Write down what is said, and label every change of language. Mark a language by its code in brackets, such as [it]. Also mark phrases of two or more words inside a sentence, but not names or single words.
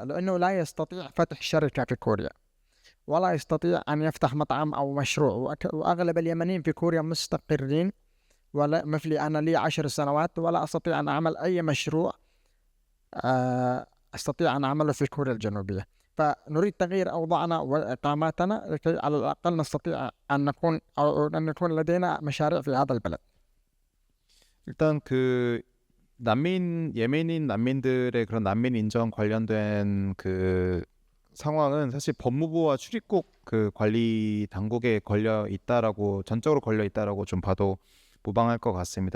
[ar] لأنه لا يستطيع فتح شركة في كوريا ولا يستطيع أن يفتح مطعم أو مشروع، وأغلب اليمنيين في كوريا مستقرين، ولا مثلي أنا لي 10 سنوات ولا أستطيع أن أعمل أي مشروع أستطيع أن أعمله في كوريا الجنوبية. فنريد تغيير أوضاعنا وإقاماتنا لكي على الأقل نستطيع أن نكون أو أن يكون لدينا مشاريع في هذا البلد. [ko] 일단 그 예멘인 난민들의 그런 난민 인정 관련된 그 상황은 사실 법무부와 출입국 그 관리 당국에 전적으로 걸려 있다라고 좀 봐도 무방할 것 같습니다.